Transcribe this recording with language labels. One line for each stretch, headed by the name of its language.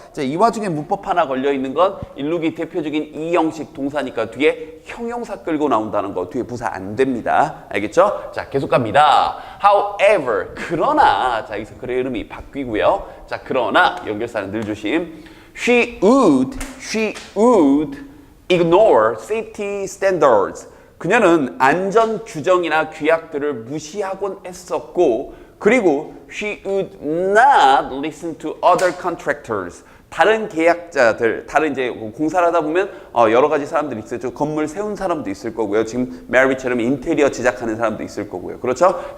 Korean: 자, 이 와중에 문법 하나 걸려 있는 건 일룩이 대표적인 이 형식 동사니까 뒤에 형용사 끌고 나온다는 거, 뒤에 부사 안 됩니다. 알겠죠? 자, 계속 갑니다. However, 그러나, 자, 여기서 글의 흐름이 바뀌고요. 자, 그러나 연결사는 늘 조심.
English: She would ignore safety standards.
Korean: 그녀는 안전 규정이나 규약들을 무시하곤 했었고, 그리고
English: she would not listen to other contractors.
Korean: 다른 계약자들, 다른 이제 공사를 하다 보면 여러 가지 사람들이 있어요. 건물 세운 사람도 있을 거고요. 지금 메리처럼 인테리어 제작하는 사람도 있을 거고요. 그렇죠?